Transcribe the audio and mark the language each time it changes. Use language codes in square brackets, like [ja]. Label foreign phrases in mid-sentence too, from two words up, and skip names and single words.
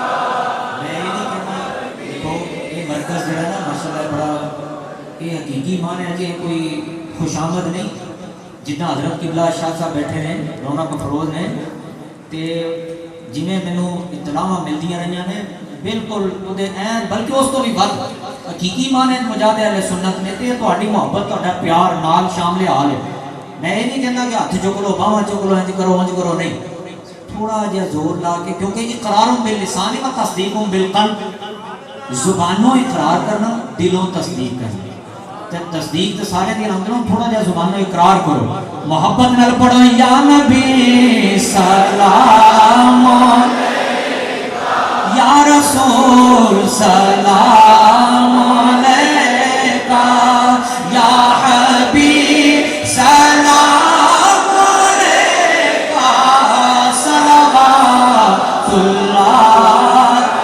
[ur] میں یہ نہیں کہنا، دیکھو یہ مرکز جو ہے نا ماشاءاللہ بڑا، یہ حقیقی معنی ہے کہ کوئی خوش آمد نہیں، [pa] جدنا حضرت قبلہ شاہ صاحب بیٹھے ہیں رونق افروز نے تے جویں مینوں اطلاعاں ملدیاں رہیاں نے بالکل اودے این بلکہ اس تو بھی ود حقیقی معنی مجاہد اہل سنت نے تے تہاڈی محبت تہاڈا پیار نال شامل حال ہے. میں یہ نہیں کہنا کہ ہاتھ چک لو باواں چک لو انج کرو نہیں, تھوڑا جہا زور لا کے, کیونکہ [ar] اقرار باللسان و تصدیق بالقلب, [pa] زبانوں اقرار کرنا دلوں تصدیق کرنا. تصدیق تو سارے دن ہم کروں, تھوڑا جہا زبانوں اقرار کرو. محبت نال پڑھو [ar] یا نبی سلام یا رسول سلام علیکہ یا حبیب سلام علیکہ صلوات اللہ.